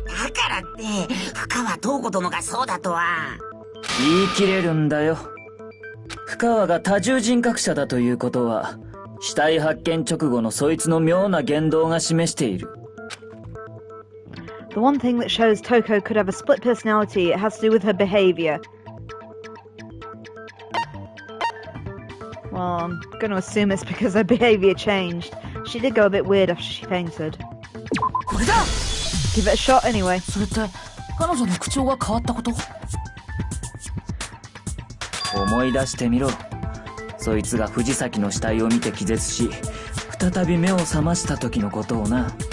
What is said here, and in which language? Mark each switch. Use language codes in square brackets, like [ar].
[ja] だからって深川東子殿がそうだとは。言い切れるんだよ。深川が多重人格者だということは、死体発見直後のそいつの妙な言動が示している。 [en] The one thing that shows Toko could have a split personality, it has to do with her behavior. Well, I'm going to assume it's because her behavior changed. She did go a bit weird after she fainted. [ja] これだ! [en] Give it a shot anyway. [ja] それって彼女の口調が変わったこと？思い出してみろ。そいつが藤崎の死体を見て気絶し、再び目を覚ました時のことをな。